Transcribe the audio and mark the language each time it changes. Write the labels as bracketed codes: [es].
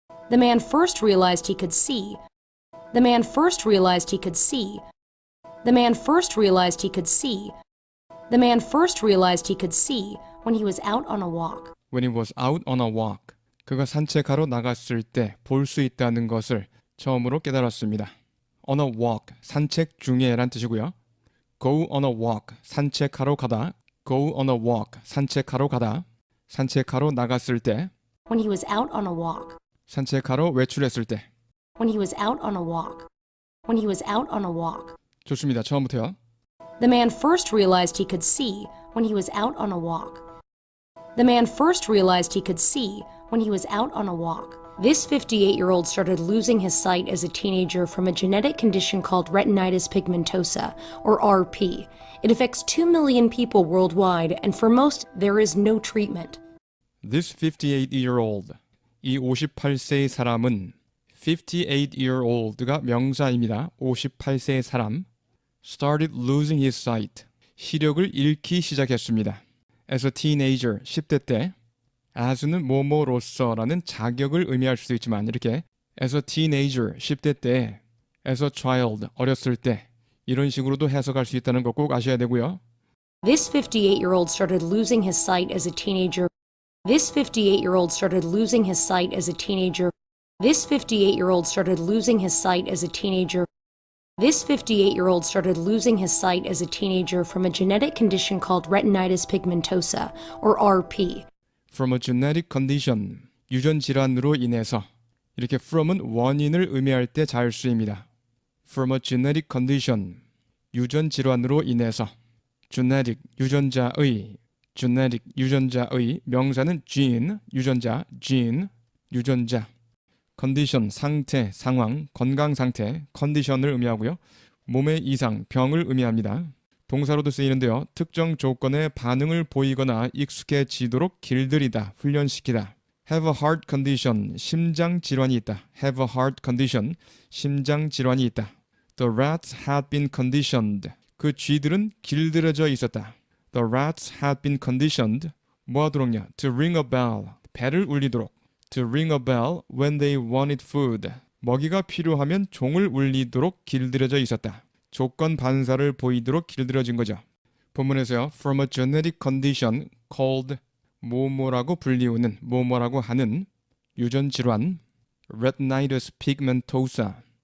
[en] The man first realized he could see. The man first realized he could see. The man first realized he could see. The man first realized he could see when he was out on a walk. When he was out on a walk. [ko] 그가 산책하러 나갔을 때 볼 수 있다는 것을 처음으로 깨달았습니다. [en] On a walk, [ko] 산책 중에란 뜻이고요. [en] Go on a walk, [ko] 산책하러 가다. [en] Go on a walk, [ko] 산책하러 가다. 산책하러 나갔을 때. [en] When he was out on a walk. [ko] 산책하러 외출했을 때. [en] When he was out on a walk. When he was out on a walk. [ko] 좋습니다. 처음부터요. [en] The man first realized he could see when he was out on a walk. The man first realized he could see when he was out on a walk. This 58-year-old started losing his sight as a teenager from a genetic condition called retinitis pigmentosa, or RP. It affects 2 million people worldwide, and for most, there is no treatment. This 58-year-old. [ko] 이 58세의 사람은 58-year-old가 명사입니다. 58세의 사람. [en] Started losing his sight. [ko] 시력을 잃기 시작했습니다. [en] As a teenager, [ko] 10대 때. as는 뭐뭐로서라는 자격을 의미할 수도 있지만 이렇게 [en] as a teenager, [ko] 10대 때, [en] as a child, [ko] 어렸을 때 이런 식으로도 해석할 수 있다는 거 꼭 아셔야 되고요. [en] This 58-year-old started losing his sight as a teenager. This 58-year-old started losing his sight as a teenager. This 58-year-old started losing his sight as a teenager. This 58-year-old started losing his sight as a teenager from a genetic condition called retinitis pigmentosa, or RP. From a genetic condition, [ko] 유전 질환으로 인해서 이렇게 from은 원인을 의미할 때 잘 쓰입니다. [en] From a genetic condition, [ko] 유전 질환으로 인해서 genetic, 유전자의 genetic, 유전자의 명사는 gene, 유전자, gene, 유전자 condition, 상태, 상황, 건강 상태, condition을 의미하고요. 몸의 이상, 병을 의미합니다. 동사로도 쓰이는데요. 특정 조건에 반응을 보이거나 익숙해지도록 길들이다, 훈련시키다. [en] Have a heart condition, [ko] 심장 질환이 있다. [en] Have a heart condition, 심장 질환이 있다. The rats had been conditioned, [ko] 그 쥐들은 길들여져 있었다. [en] The rats had been conditioned, [ko] 뭐 하도록요? [en] To ring a bell, [ko] 벨을 울리도록. [en] To ring a bell when they wanted food, [ko] 먹이가 필요하면 종을 울리도록 길들여져 있었다. 조건 반사를 보이도록 길들여진 거죠. 본문에서요. [en] From a genetic condition called [ko] 뭐뭐라고 불리우는, 뭐뭐라고 하는 유전 질환 [en] retinitis pigmentosa.